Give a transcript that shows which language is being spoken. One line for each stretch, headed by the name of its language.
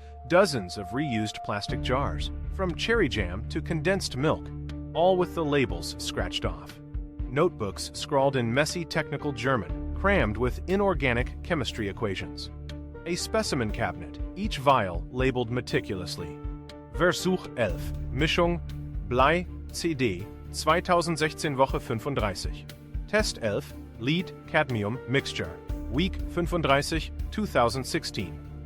English: Dozens of reused plastic jars, from cherry jam to condensed milk, all with the labels scratched off. Notebooks scrawled in messy technical German, crammed with inorganic chemistry equations. A specimen cabinet, each vial labeled meticulously.
German: Versuch 11, Mischung, Blei, CD, 2016 Woche 35.
English: Test 11, Lead, Cadmium, Mixture, Week 35, 2016.